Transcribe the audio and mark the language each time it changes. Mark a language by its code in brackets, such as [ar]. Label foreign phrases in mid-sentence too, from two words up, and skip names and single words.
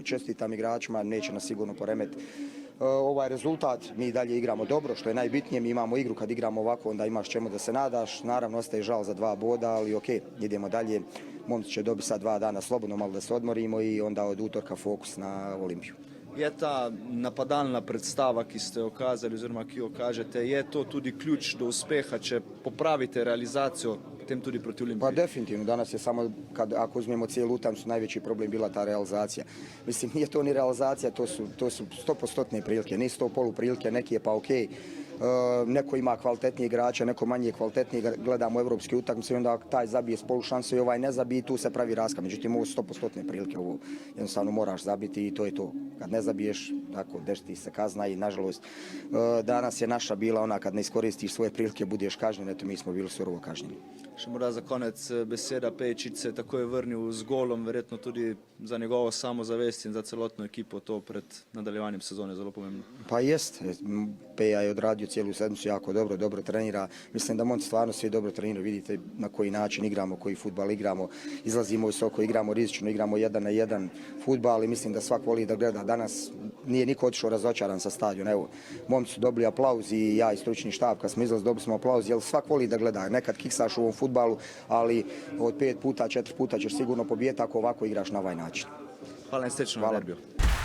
[bs] Čestitam igračima, neće nas sigurno poremetiti ovaj rezultat, mi i dalje igramo dobro, što je najbitnije, mi imamo igru, kad igramo ovako onda imaš čemu da se nadaš, naravno ostaje žal za 2 boda, ali ok, idemo dalje, momci će dobiti sad 2 dana slobodno, malo da se odmorimo i onda od utorka fokus na Olimpiju. [sl] Je ta napadalna predstava, ki ste jo kazali oziroma ki jo kažete, je to tudi ključ do uspeha, če popravite realizacijo, potem tudi proti Olimpiji? [bs] Pa definitivno, danas je samo, ako uzmemo cijelu utakmicu, najveći problem bila ta realizacija. Mislim, nije to ni realizacija, to su 100% prilike, nisu to poluprilike, neki je pa ok. Neko ima kvalitetnije igrača, neko manje kvalitetnije, gledamo evropske utakmice i onda taj zabije s polušansu i ovaj ne zabije i tu se pravi raska. Međutim, ovo su 100% prilike, ovo jednostavno moraš zabiti i to je to. Kad ne zabiješ, tako deš ti se kazna i nažalost danas je naša bila ona kad ne iskoristiš svoje prilike budeš kažnjen, eto mi smo bili surovo kažnjeni. [sl] Še morda za konec beseda, Pejičić se tako je vrnil z golom, verjetno tudi za njegovo samozavest in za celotno ekipo to pred nadaljevanjem sezone zelo pomembno. [bs] Pa jest, Peja je odradio cijelu sedmicu jako dobro, dobro trenira. Mislim da momci stvarno svi dobro treniraju, vidite na koji način igramo, koji fudbal igramo, izlazimo visoko, igramo rizično, igramo 1-1 fudbal i mislim da svak voli da gleda. Danas nije niko otišao razočaran sa stadiona. Evo, momci su dobili aplauz i ja i stručni štab kad smo izlazili dobili smo aplauz, jer svak voli da gleda. Nekad kiksaš u ovom fudbalu, ali od 5 puta, 4 puta ćeš sigurno pobijeti ako ovako igraš na ovaj način. [sl] Hvala in srečno na derbiju.